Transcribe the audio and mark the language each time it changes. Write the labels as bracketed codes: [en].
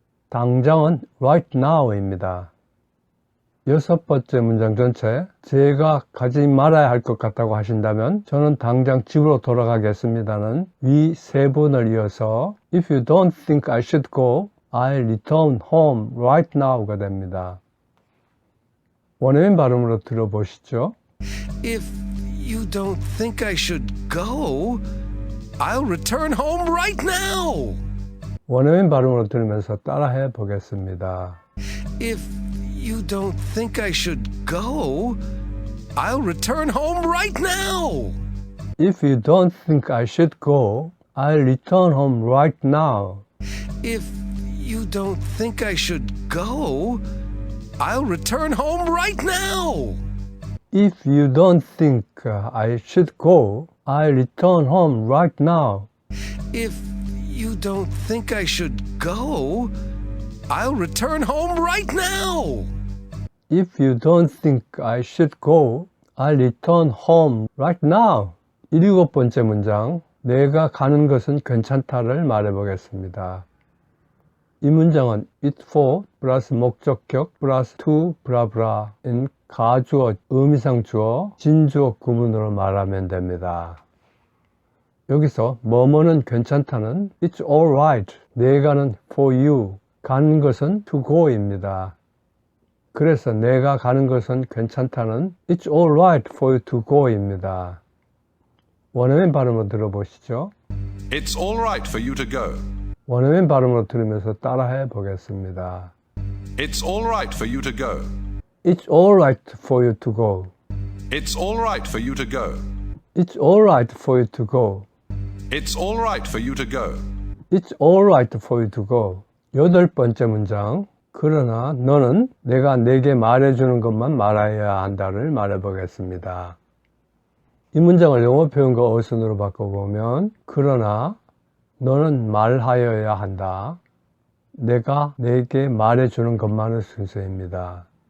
[ko] 당장은 [en] right now [ko] 입니다. 여섯 번째 문장 전체 제가 가지 말아야 할 것 같다고 하신다면 저는 당장 집으로 돌아가겠습니다는 위 세 번을 이어서 [en] If you don't think I should go, I'll return home right now [ko] 가 됩니다. 원어민 발음으로 들어보시죠. [en] If you don't think I should go, I'll return home right now. [ko] 원어민 발음으로 들으면서 따라해 보겠습니다. [en] If you don't think I should go, I'll return home right now. If you don't think I should go, I'll return home right now. If you don't think I should go, I'll return home right now. If you don't think I should go, I'll return home right now. If you don't think I should go, I'll return home right now. If you don't think I should go, I'll return home right now. [ko] 7번째 문장, 내가 가는 것은 괜찮다를 말해보겠습니다. 이 문장은 it for 플러스 목적격 플러스 to 브라브라인 가주어, 의미상 주어, 진주어 구문으로 말하면 됩니다. 여기서 뭐뭐는 괜찮다는 [en] it's alright, [ko] 내가는 [en] for you, [ko] 가는 것은 [en] to go [ko] 입니다. 그래서 내가 가는 것은 괜찮다는 [en] it's alright for you to go [ko] 입니다. 원어민 발음으로 들어보시죠. [en] It's all right for you to go. [ko] 원어민 발음으로 들으면서 따라해 보겠습니다. [en] It's all right for you to go. It's alright for you to go. It's all right for you to go. It's alright for you to go. It's all right for you to go. It's alright for you to go. [ko] 8번째 문장. 그러나 너는 내가 내게 말해주는 것만 말해야 한다를 말해보겠습니다. 이 문장을 영어 표현과 어순으로 바꿔보면 그러나 너는 말하여야 한다. 내가 내게 말해주는 것만의 순서입니다.